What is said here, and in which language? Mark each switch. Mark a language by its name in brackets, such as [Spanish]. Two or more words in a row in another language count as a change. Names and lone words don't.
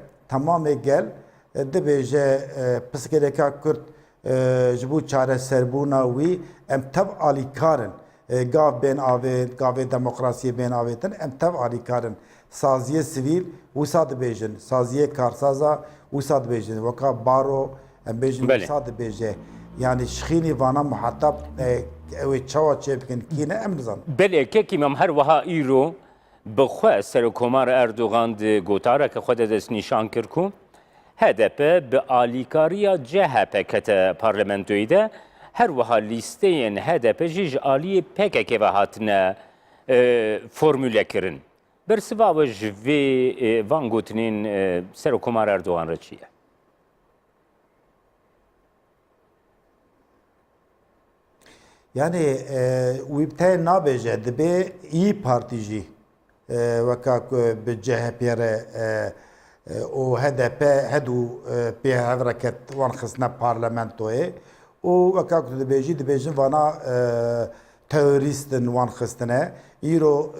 [Kurdish] tamamê gel dibêje piskêleka Kürt ji bo çareserbûna wî em tev alîkarin gav bên avê gavê demokrasiyê bên avêtin em tev alîkarin saziyê sivîl wisa dibêjin saziyê karsaza wisa dibêjin weka baro em bêjin wisa dibêje yani şixînî vana muhatap ew ê çawa çê bikin kîne em nizan بله که کیم هر وها ایرو بخواه سرکومار اردوغان ده گوتاره که خود دست نشان کرد کو HDP به آلیکاریا CHP کت پارلمنتوی ده هر وها لیسته HDP جیج آلی PKK و هاتنه فرموله کرن برسوا و جوی وان گوتنین سرکومار اردوغان را چیه؟ yani wîbte nabêje dibe İYİ Partî jî weka ku bi CHP re û HDP hedû pêhevreket wan xistine parlamentoyê û weka ku dibêjî dibêjin vana terorîstin wan xistine îro